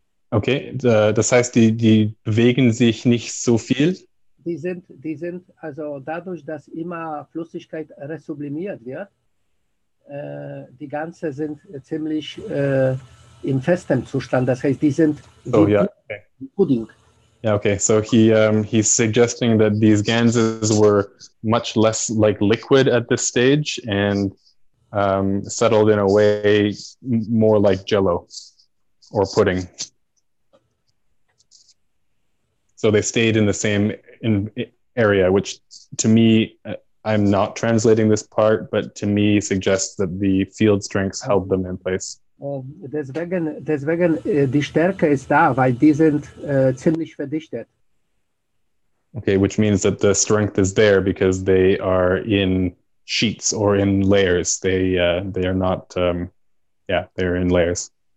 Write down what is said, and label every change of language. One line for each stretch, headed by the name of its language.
German: Okay, das heißt, die bewegen sich nicht so viel? Die sind also dadurch, dass immer Flüssigkeit resublimiert wird, die Ganze sind ziemlich im festen Zustand. Das heißt, die sind wie Pudding.
English: Yeah, okay. So he's suggesting that these ganses were much less like liquid at this stage and settled in a way more like jello or pudding. So they stayed in the same area, which to me, I'm not translating this part, but to me suggests that the field strengths held them in place.
German: Deswegen die Stärke ist da, weil die sind ziemlich verdichtet.
English: Okay, which means that the strength is there because they are in sheets or in layers. They are not, they're in layers.